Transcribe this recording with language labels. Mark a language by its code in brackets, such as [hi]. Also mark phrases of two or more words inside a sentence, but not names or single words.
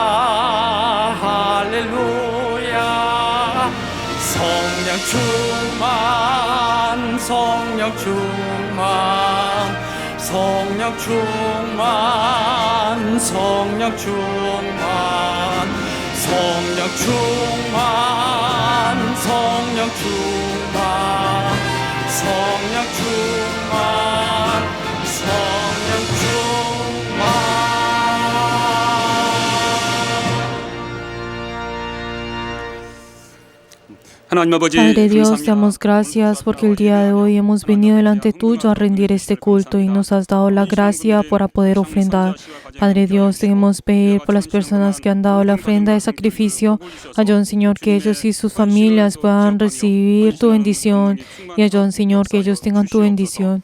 [ko] 할렐루야 성령 충만 성령 충만 성령 충만 성령 충만 성령 충만 성령 충만 성령 충만 성령 충만. 하나님 아버지 [es] Padre Dios, te [ko] 감사합니다. [es] damos gracias porque el día de hoy hemos venido delante tuyo a rendir este culto y nos has dado la gracia para poder ofrendar. Padre Dios, queremos pedir por las personas que han dado la ofrenda de sacrificio. Ayúdanos, Señor, que ellos y sus familias puedan recibir tu bendición y ayúdanos, Señor, que ellos tengan tu bendición.